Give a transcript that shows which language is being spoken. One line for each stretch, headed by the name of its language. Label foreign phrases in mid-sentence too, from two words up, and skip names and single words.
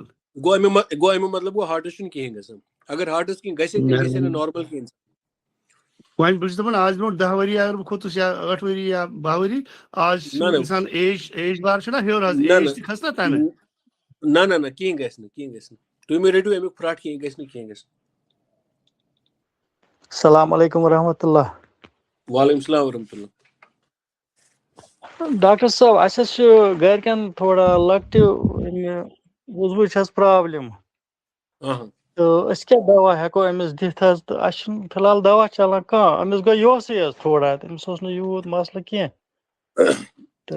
Kashmiri: گوٚو اَمیُک مطلب گوٚو ہاٹَس چھُنہٕ کِہیٖنۍ گژھان اگر ہاٹَس کینٛہہ گژھِ تیٚلہِ گژھِ نہٕ نارمل کینٛہہ وۄنۍ بہٕ چھُس دَپان آز برونٛٹھ 10 ؤری اگر بہٕ کھوٚتُس یا 8 ؤری یا 12 ؤری آز چھُ اِنسان ایج بار چھُنہ ہیوٚر حظ ایج تہِ کھسہِ نا تَمہِ نہ کِہیٖنۍ گژھِ نہٕ تُہۍ مہٕ رٔٹِو اَمیُک فرٛاٹ کِہیٖنۍ گژھِ نہٕ
Arabic: السلام علیکم ورحمۃ اللہ. وعلیکم السلام ورحمۃ اللہ.
Kashmiri: ڈاکٹر صٲب اَسہِ حظ چھُ گرِکٮ۪ن تھوڑا لۄکٹہِ وُضوٕچ حظ پرابلِم تہٕ أسۍ کیاہ دوا ہٮ۪کو أمِس دِتھ حظ تہٕ اَسہِ چھُنہٕ فِلحال دوا چلان کانٛہہ أمِس گوٚو یوہسٕے حظ تھوڑا تٔمِس اوس نہٕ یوٗت مسلہٕ کینٛہہ